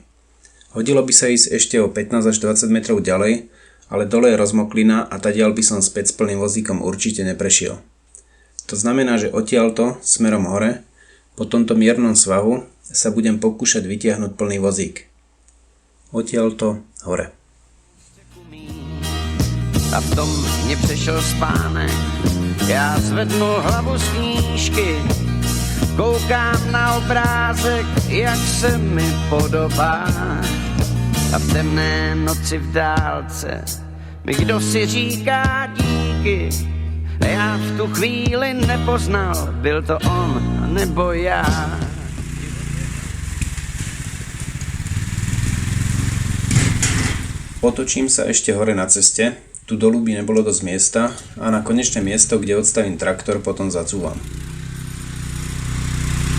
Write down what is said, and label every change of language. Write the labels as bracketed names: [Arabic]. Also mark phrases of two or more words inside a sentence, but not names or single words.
[Slovak] Hodilo by sa ísť ešte o 15 až 20 metrov ďalej, ale dole je rozmoklina a tadiaľ by som späť s plným vozíkom určite neprešiel. To znamená, že odtiaľto, smerom hore, po tomto miernom svahu, sa budem pokúšať vytiahnuť plný vozík. Odtiaľto hore. [Czech] A v tom mě přešel spánek. Já zvednu hlavu z knížky, koukám na obrázek, jak se mi podobá. A v temné noci v dálce mi kdo si říká díky. A já v tu chvíli nepoznal, byl to on nebo já. [Slovak] Otočím sa ešte hore na ceste, tu dolu by nebolo dosť miesta a na konečné miesto, kde odstavím traktor, potom zacúvam.